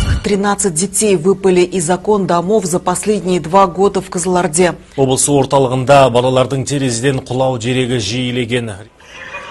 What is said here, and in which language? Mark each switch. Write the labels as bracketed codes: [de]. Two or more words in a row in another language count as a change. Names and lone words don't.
[ru] 13 детей выпали из окон домов за последние 2 года в Кызылорде. [kk] Облыс орталығында балалардың терезеден құлау дерегі жиілеген.